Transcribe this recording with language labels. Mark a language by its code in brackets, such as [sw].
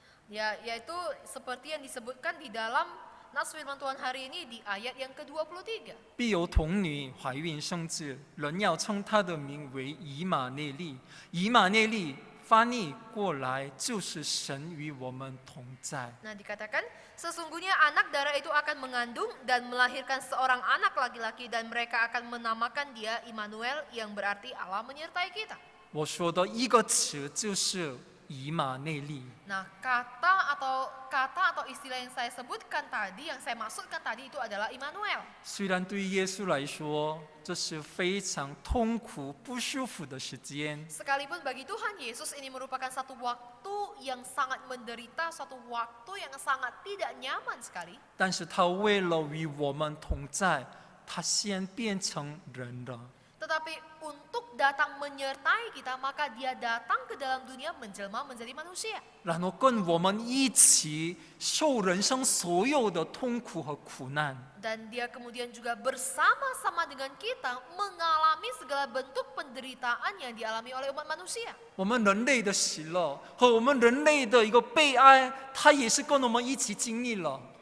[id] Yaitu seperti yang disebutkan di dalam nas firman Tuhan hari ini di ayat yang ke-23. [zh] 必有童女怀孕生子，人要称她的名为以马内利。以马内利翻译过来就是神与我们同在。 [id] Nah, dikatakan sesungguhnya anak darah itu akan mengandung dan melahirkan seorang anak laki-laki dan mereka akan menamakan dia Immanuel yang berarti Allah menyertai kita. [zh] 我说的一个词就是以马内利。 [id] Nah, kata atau istilah yang saya sebutkan tadi, yang saya maksudkan tadi itu adalah Immanuel. [zh] 虽然对耶稣来说这是非常痛苦、不舒服的时间， [id] Sekalipun bagi Tuhan Yesus ini merupakan satu waktu yang sangat menderita, satu waktu yang sangat tidak nyaman sekali. [zh] 但是他为了与我们同在，他先变成人了。 [id] Tetapi untuk datang menyertai kita, maka dia datang ke dalam dunia menjelma menjadi manusia. [zh] 然后跟我们一起受人生所有的痛苦和苦难。 [id] Dan dia kemudian juga bersama-sama dengan kita mengalami segala bentuk penderitaan yang dialami oleh umat manusia. [zh] 我们人类的喜乐和我们人类的一个悲哀，他也是跟我们一起经历了。